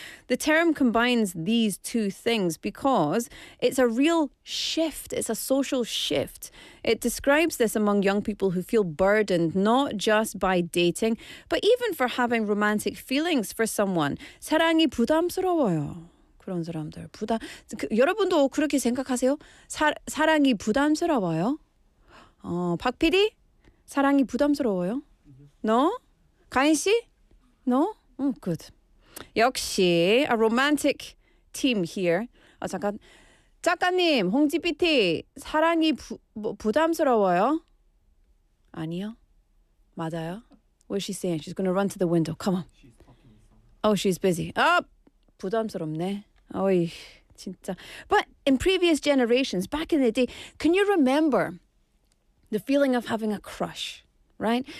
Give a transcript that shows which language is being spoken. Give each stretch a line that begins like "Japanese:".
English: The term combines these two things because it's a real shift. It's a social shift. It describes this among young people who feel burdened not just by dating, but even for having romantic feelings for someone.
Korean: 사랑이 부담스러워요. 그런 사람들. 여러분도 그렇게 생각하세요? 사랑이 부담스러워요? 박 PD? 사랑이 부담스러워요? No? 가인 씨? No? Good. 역시
English: a romantic team here.
Korean: 잠깐. 작가님, 홍지 PT, 사랑이 부담스러워요? 아니요. 맞아요.
English: What's she saying? She's going to run to the window. Come on. Oh, she's busy.
Korean: 부담스럽네. 어이, 진짜.
English: But in previous generations, back in the day, can you remember the feeling of having a crush? Right?